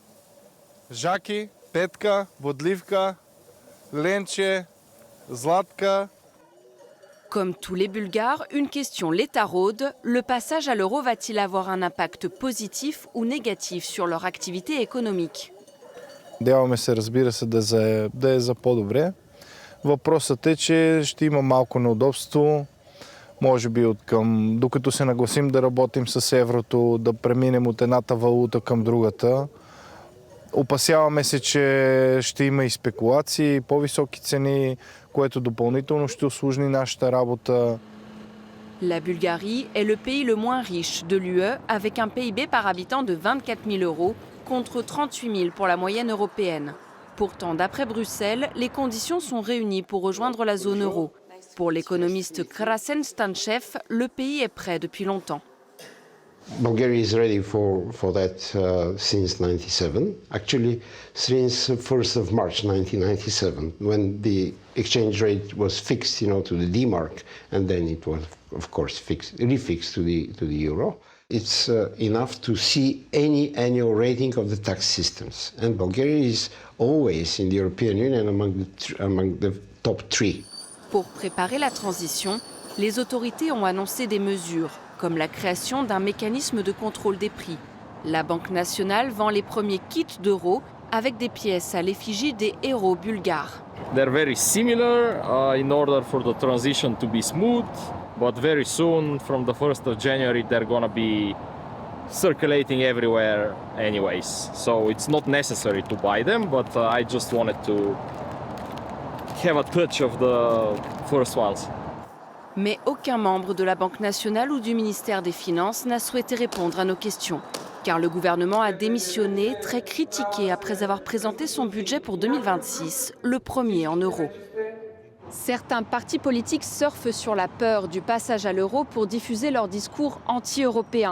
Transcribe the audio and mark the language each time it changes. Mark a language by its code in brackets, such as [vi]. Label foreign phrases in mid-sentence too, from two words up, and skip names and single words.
[bg] Жаки, Петка, Бодливка, Ленче, Zlatka. [fr] Comme tous les Bulgares, une question les taraude. Le passage à l'euro va-t-il avoir un impact positif ou négatif sur leur activité économique? [bg] Надяваме се, разбира се, да е за по-добре. Въпросът е, че ще има малко неудобство. Може би докато се нагласим да работим с еврото, да преминем от едната валута към другата. Опасяваме се, че ще има и спекулации, по-високи цени, което допълнително ще усложни нашата работа. [fr] La Bulgarie est le pays le moins riche de l'UE avec un PIB par habitant de 24 000 € contre 38 000 pour la moyenne européenne. Pourtant, d'après Bruxelles, les conditions sont réunies pour rejoindre la zone euro. Pour l'économiste Krasen Stanchev, le pays est prêt depuis longtemps. [en] Bulgaria is ready for that since 1997. Actually, since 1st of March 1997, when the exchange rate was fixed, to the D-mark, and then it was, of course, refixed to the euro. It's enough to see any annual rating of the tax systems, and Bulgaria is always in the European Union among the top 3. [fr] Pour préparer la transition, les autorités ont annoncé des mesures, comme la création d'un mécanisme de contrôle des prix. La Banque nationale vend les premiers kits d'euros avec des pièces à l'effigie des héros bulgares. [en] They're very similar in order for the transition to be smooth, but very soon, from the 1st of January, they're going to be circulating everywhere anyways. So it's not necessary to buy them, but I just wanted to have a touch of the first ones. [fr] Mais aucun membre de la Banque nationale ou du ministère des Finances n'a souhaité répondre à nos questions. Car le gouvernement a démissionné, très critiqué après avoir présenté son budget pour 2026, le premier en euros. Certains partis politiques surfent sur la peur du passage à l'euro pour diffuser leur discours anti-européen.